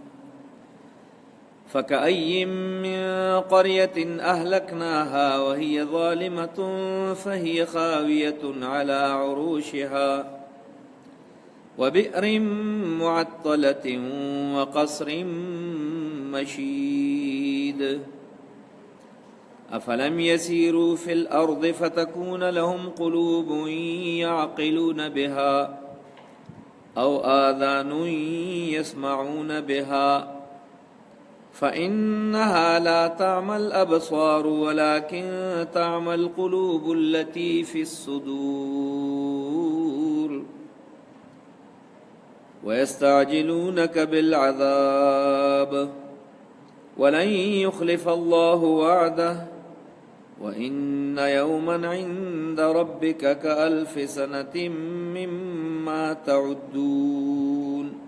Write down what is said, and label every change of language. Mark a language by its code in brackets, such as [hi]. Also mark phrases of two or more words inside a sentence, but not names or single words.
[ar] فكأين من قرية أهلكناها وهي ظالمة فهي خاوية على عروشها وبئر معطلة وقصر مشيد. أفلم يسيروا في الأرض فتكون لهم قلوب يعقلون بها أو آذان يسمعون بها فإنها لا تعمى الأبصار ولكن تعمى القلوب التي في الصدور. ويستعجلونك بالعذاب ولن يخلف الله وعده وإن يوما عند ربك كألف سنة مما تعدون.